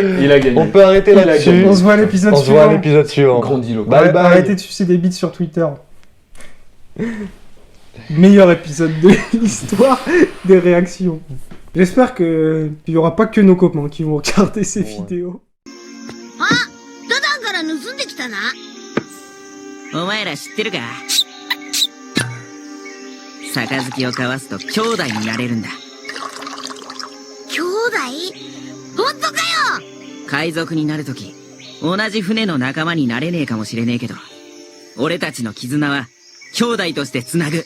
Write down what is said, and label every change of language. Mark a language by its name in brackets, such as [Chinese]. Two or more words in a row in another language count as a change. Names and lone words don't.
[French] Il a gagné. On peut arrêter Il a là-dessus. gagné. On se voit à l'épisode On se suivant. voit à l'épisode suivant. Grandiloquent. Bye bye. Arrêtez de sucer des bites sur Twitter. Meilleur épisode de l'histoire des réactions. J'espère que il y aura pas que nos copains qui vont regarder ces vidéos. [Japanese] ダダンから盗んできたな。お前ら知ってるか？杯を交わすと兄弟になれるんだ。兄弟？本当かよ！海賊になるとき、同じ船の仲間になれねえかもしれねえけど、俺たちの絆は兄弟としてつなぐ。